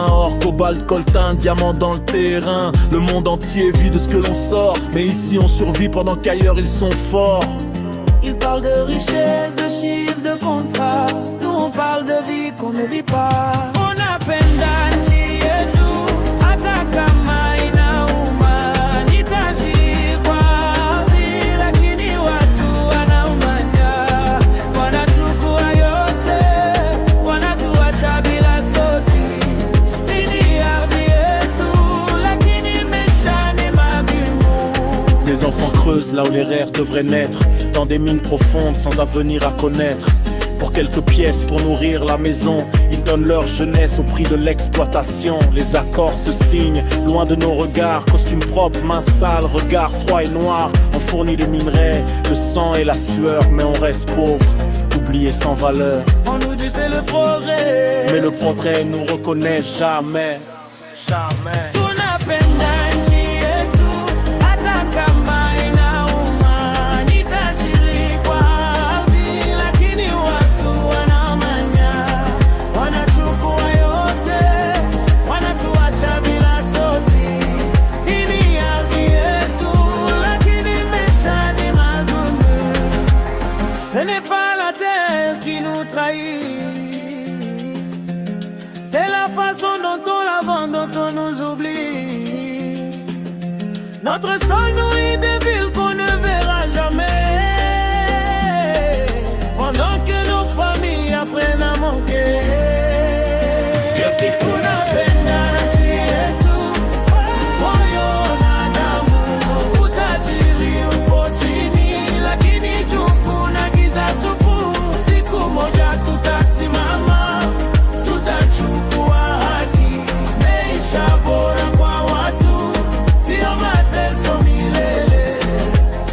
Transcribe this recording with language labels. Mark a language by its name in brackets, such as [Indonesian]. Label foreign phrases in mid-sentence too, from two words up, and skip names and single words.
[French] Or, cobalt, coltan, diamant dans le terrain. Le monde entier vit de ce que l'on sort. Mais ici on survit pendant qu'ailleurs ils sont forts. Ils parlent de richesse, de chiffres, de contrats. Nous on parle de vie qu'on ne vit pas. On a peine d'anti et tout. [Swahili] Kama inauma, nitajikwa lakini watu wanaumanya. Wanachukua yote, wanatuacha bila sauti. Ini ardhi yetu, lakini maisha ni magumu. [French] Les enfants creusent là où les rêves devraient naître. Dans des mines profondes sans avenir à connaître. Pour quelques pièces pour nourrir la maison, ils donnent leur jeunesse au prix de l'exploitation. Les accords se signent, loin de nos regards. Costumes propres, mains sales, regards froids et noirs. On fournit les minerais, le sang et la sueur. Mais on reste pauvre, oublié sans valeur. On nous dit c'est le progrès, mais le progrès nous reconnaît jamais. Jamais. [Swahili] Tunapenda nchi yetu, hata kama inauma. Nitajiri kwa ardhi, lakini watu wanamanya. Wanachukua yote, wanatuacha bila sauti. Hii ni ardhi yetu, lakini maisha ni magumu. [French] Ce n'est pas la terre qui nous trahit, c'est la façon dont on la vend, dont on nous oublie. Notre sol nourrit des villes qu'on ne verra jamais, pendant que nos familles apprennent à manquer. [Swahili] Tunapenda nchi yetu, moyo na damu. Utajiri upo chini, lakini juu kuna giza tupu. Siku moja tutasimama, tutachukua haki, maisha bora kwa watu, sio mateso milele.